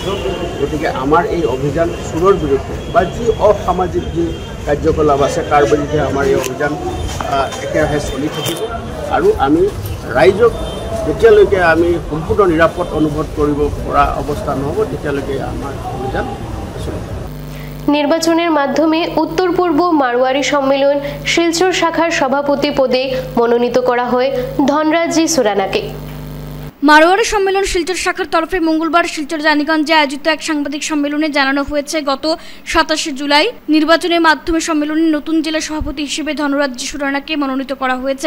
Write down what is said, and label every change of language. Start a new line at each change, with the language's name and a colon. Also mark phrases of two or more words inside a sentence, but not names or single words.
Assamese: গতিকে আমাৰ এই অভিযান চোৰৰ বিৰুদ্ধে বা যি অসামাজিক যি কাৰ্যকলাপ আছে তাৰ বিৰুদ্ধে আমাৰ এই অভিযান একেৰাহে চলি থাকিব আৰু আমি ৰাইজক যেতিয়ালৈকে আমি সম্পূৰ্ণ নিৰাপদ অনুভৱ কৰিব পৰা অৱস্থা নহ'ব তেতিয়ালৈকে আমাৰ অভিযান চলিব।
Bangla: নির্বাচনের মাধ্যমে উত্তর পূর্ব মারোয়ারি সম্মেলন শিলচর শাখার সভাপতি পদে মনোনীত করা হয় ধনরাজি সুরানাকে। মারোয়ারি সম্মেলন শিলচর শাখার তরফে মঙ্গলবার শিলচর রানীগঞ্জে আয়োজিত এক সাংবাদিক সম্মেলনে জানানো হয়েছে গত ২৭ জুলাই নির্বাচনের মাধ্যমে সম্মেলনে নতুন জেলা সভাপতি হিসেবে ধনরাজি সুরানাকে মনোনীত করা হয়েছে।